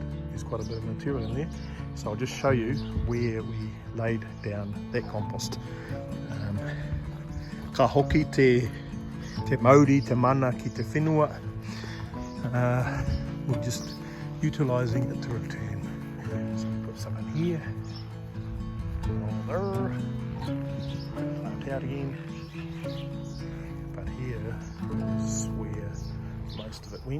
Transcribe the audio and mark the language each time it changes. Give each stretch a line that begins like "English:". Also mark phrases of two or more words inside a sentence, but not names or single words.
English: There's quite a bit of material in there, so I'll just show you where we laid down that compost.
Māori: Ka hoki te mauri, te mana ki te whenua.
English: We're just utilising it to return. So we put some in here, on there, plant out again. But here is where most of it went.